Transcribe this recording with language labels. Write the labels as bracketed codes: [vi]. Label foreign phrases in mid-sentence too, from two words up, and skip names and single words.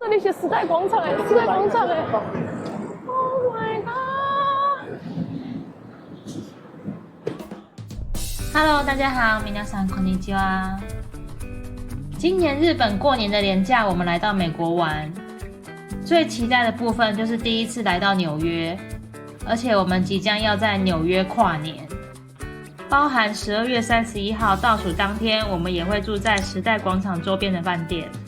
[zh] 里写时代广场时代广场 ！ [en] Oh my god！Hello， [zh] 大家好， [ja] 皆さんこんにちは。 [zh] 今年日本过年的连假，我们来到美国玩。最期待的部分就是第一次来到纽约，而且我们即将要在纽约跨年，包含12月31号倒数当天，我们也会住在时代广场周边的饭店。